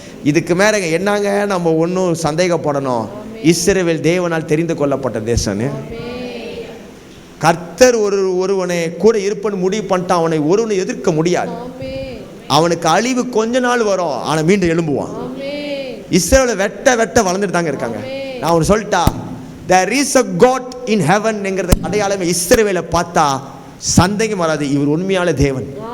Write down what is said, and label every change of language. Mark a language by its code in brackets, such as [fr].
[ta] இதுக்கு மேலே என்னங்க நம்ம ஒன்றும் சந்தேகப்படணும்? இஸ்ரேல் தேவனால் தெரிந்து கொள்ளப்பட்ட தேசம்னு. கர்த்தர் ஒருவனை கூட இருப்பன்னு முடிவு பண்ணிட்டான். அவனை ஒருவனை எதிர்க்க முடியாது. அவனுக்கு அழிவு கொஞ்ச நாள் வரும், ஆனால் மீண்டும் எழும்புவான். இஸ்ரேலை வெட்ட வளர்ந்துட்டு தாங்க இருக்காங்க. நான் ஒன்று சொல்லிட்டா, [en] there is a God in heaven [ta] என்கிறது அடையாளமே. இஸ்ரேலை பார்த்தா சந்தேகம் வராது, இவர் உண்மையான தேவன்.